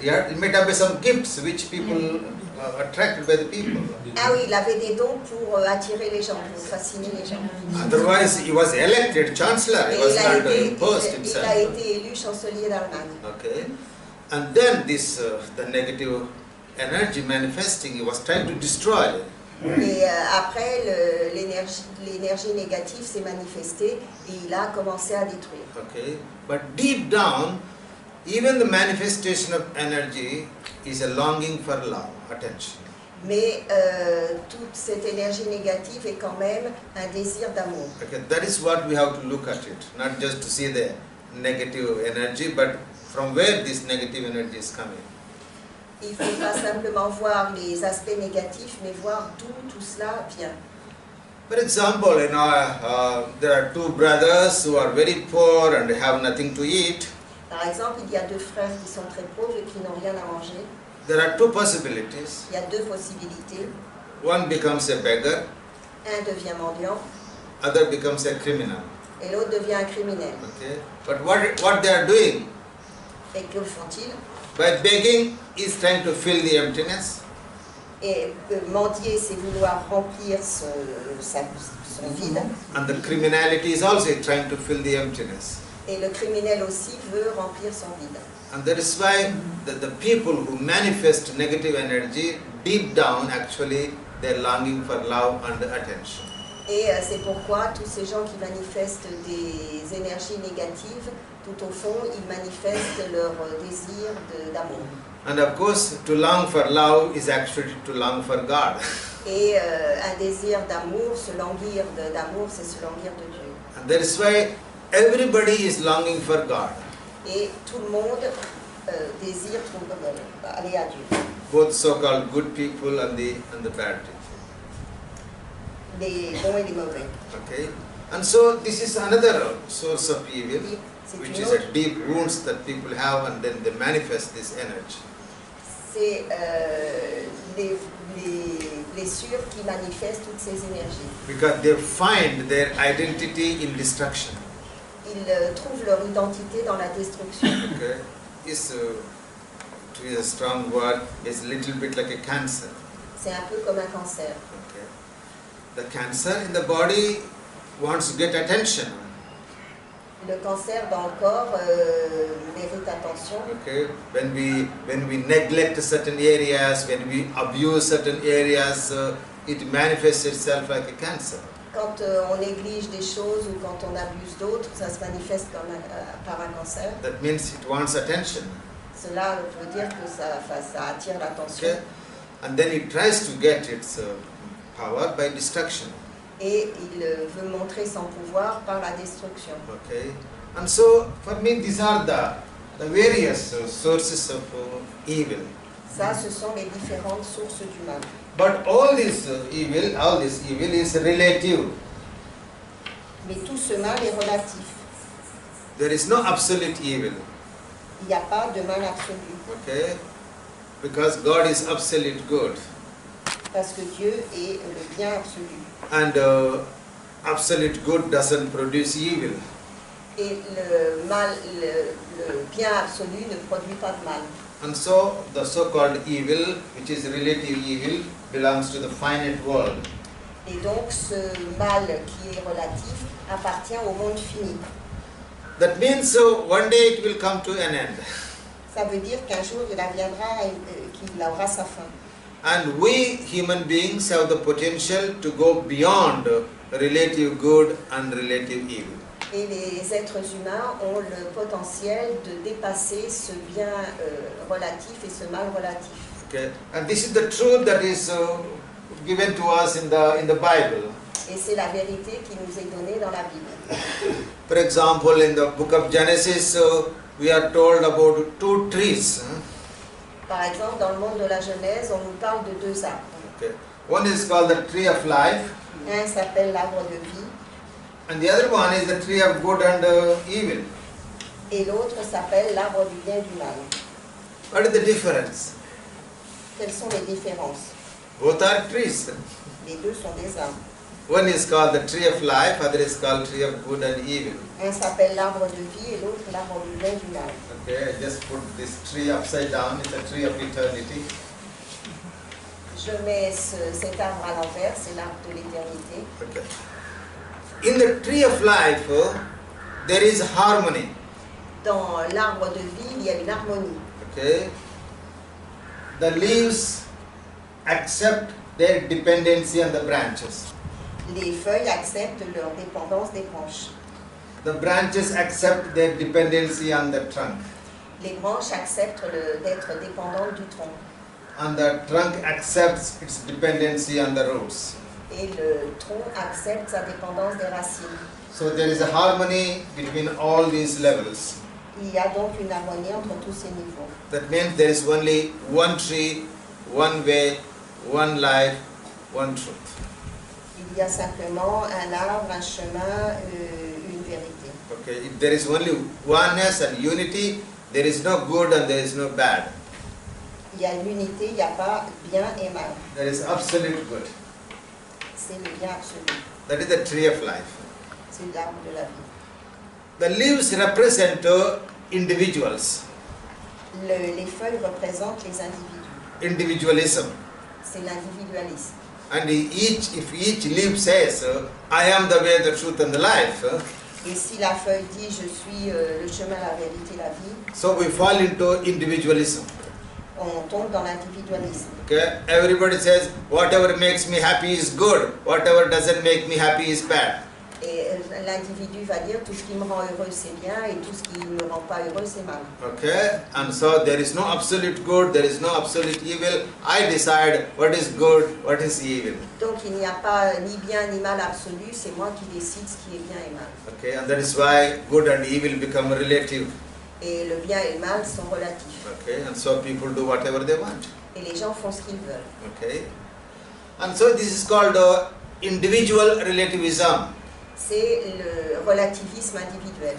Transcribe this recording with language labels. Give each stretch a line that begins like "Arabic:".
English: He might have some gifts which people attracted by the people.
French: Ah oui, il avait des dons pour attirer les gens, pour fasciner les gens.
English: Otherwise, he was elected Chancellor. He
French: Et
English: was not
French: il
English: imposed a himself.
French: été élu chancelier d'Allemagne.
English: Okay. And then this, the negative energy manifesting, he was trying to destroy.
French: Et après, l'énergie négative s'est manifestée et il a commencé à détruire.
English: Okay. But deep down, even the manifestation of energy is a longing for love, attention.
French: Mais toute cette énergie négative est quand même un désir d'amour.
English: Okay. That is what we have to look at it, not just to see the negative energy, but from where this negative energy is coming.
French: Il ne faut pas simplement voir les aspects négatifs, mais voir d'où tout cela vient.
English: For example, there are two brothers who are very poor and have nothing to eat.
French: Par exemple, il y a deux frères qui sont très pauvres et qui n'ont rien à manger.
English: There are two possibilities.
French: Il y a deux possibilités.
English: One becomes a beggar
French: Un devient mendiant.
English: Other becomes a criminal.
French: Et l'autre devient un criminel.
English: Okay? But what they are doing?
French: Et que font-ils?
English: By begging, is trying to fill the emptiness.
French: Et mendier, c'est vouloir remplir son vide.
English: And the criminality is also trying to fill the emptiness.
French: Et le criminel aussi veut remplir son vide.
English: And that is why the people who manifest negative energy, deep down actually they are longing for love and attention.
French: Et c'est pourquoi tous ces gens qui manifestent des énergies négatives, tout au fond, ils manifestent leur désir d'amour.
English: And of course, to long for love is actually to long for God.
French: Et un désir d'amour, se languir d'amour, c'est se languir de Dieu.
English: And that is why everybody is longing for God.
French: Et tout le monde désire aller à Dieu.
English: Both so-called good people and the bad people.
French: Les bons et les mauvais.
English: Okay, and so this is another source of evil, which is a deep wounds that people have, and then they manifest this energy.
French: C'est les blessures qui manifestent toutes ces énergies.
English: Because they find their identity in destruction.
French: Ils trouvent leur identité dans la destruction.
English: Okay, is to use a strong word, is a little bit like a cancer.
French: C'est un peu comme un cancer.
English: Okay, the cancer in the body wants to get attention.
French: Le cancer dans le corps mérite attention.
English: Okay, when we neglect certain areas, when we abuse certain areas, it manifests itself like a cancer.
French: Quand on néglige des choses ou quand on abuse d'autres, ça se manifeste comme par un cancer.
English: That means it wants attention.
French: Cela veut dire que ça attire l'attention.
English: Okay, and then it tries to get its power by destruction.
French: Et il veut montrer son pouvoir par la destruction.
English: Okay, and so for me these are the various sources of evil.
French: Ça, ce sont les différentes sources du mal.
English: But all this evil is relative.
French: Mais tout ce mal est relatif.
English: There is no absolute evil.
French: Il n'y a pas de mal absolu.
English: Okay, because God is absolute good.
French: Parce que Dieu est le bien absolu.
English: And absolute good doesn't produce evil.
French: Et le bien absolu ne produit pas de mal.
English: And so the so-called evil, which is relative evil, belongs to the finite world.
French: Et donc ce mal qui est relatif appartient au monde fini.
English: That means one day it will come to an end.
French: Ça veut dire qu'un jour il adviendra qu'il aura sa fin.
English: And we human beings have the potential to go beyond relative good and relative evil.
French: Et les êtres humains ont le potentiel de dépasser ce bien relatif et ce mal relatif.
English: Okay, and this is the truth that is given to us in the Bible.
French: Et c'est la vérité qui nous est donnée dans la Bible.
English: For example, in the book of Genesis, we are told about two trees.
French: Par exemple, dans le monde de la Genèse, on nous parle de deux arbres.
English: Okay. One is called the tree of life.
French: Un s'appelle l'arbre de vie.
English: And the other one is the tree of good and evil.
French: Et l'autre s'appelle l'arbre du bien et du mal.
English: What is the difference?
French: Quelles sont les différences?
English: Both are trees.
French: Les deux sont des arbres.
English: One is called the tree of life, other is called tree of good and evil.
French: Un s'appelle l'arbre de vie et l'autre l'arbre du bien et du mal.
English: Okay, I just put this tree upside down. It's a tree of eternity.
French: Je mets cet arbre à l'envers, c'est l'arbre de l'éternité.
English: Okay. In the tree of life, there is harmony.
French: Dans l'arbre de vie, il y a une harmonie.
English: Okay. The leaves accept their dependency on the branches.
French: Les feuilles acceptent leur dépendance des branches.
English: The branches accept their dependency on the trunk.
French: Les branches acceptent d'être dépendantes du tronc.
English: And the trunk accepts its dependency on the roots.
French: Et le tronc accepte sa dépendance des racines.
English: So there is a harmony between all these levels.
French: Il y a donc une harmonie entre tous ces niveaux.
English: That means there is only one tree, one way, one life, one truth.
French: Il y a simplement un arbre, un chemin, une vérité.
English: Okay, if there is only oneness and unity, there is no good and there is no bad.
French: Il y a l'unité, il n'y a pas bien et mal.
English: There is absolute good.
French: c'est le bien absolu.
English: That is the tree of life.
French: C'est l'arbre de la vie.
English: The leaves represent individuals,
French: Les feuilles représentent les individus.
English: individualism.
French: C'est l'individualisme.
English: And if each leaf says, I am the way, the truth and the life,
French: Et si la feuille dit je suis le chemin, la vérité, la vie,
English: so we fall into individualism.
French: on tombe dans l'individualisme.
English: Okay? Everybody says, whatever makes me happy is good, whatever doesn't make me happy is bad.
French: Et l'individu va dire tout ce qui me rend heureux c'est bien et tout ce qui ne me rend pas heureux c'est mal.
English: Okay? And so there is no absolute good, there is no absolute evil. I decide what is good, what is evil.
French: Donc il n'y a pas ni bien ni mal absolu, c'est moi qui décide ce qui est bien et mal.
English: Okay? And that is why good and evil become relative.
French: Et le bien et le mal sont relatifs.
English: Okay? And so people do whatever they want.
French: Et les gens font ce qu'ils veulent.
English: Okay? And so this is called individual relativism.
French: C'est le relativisme individuel.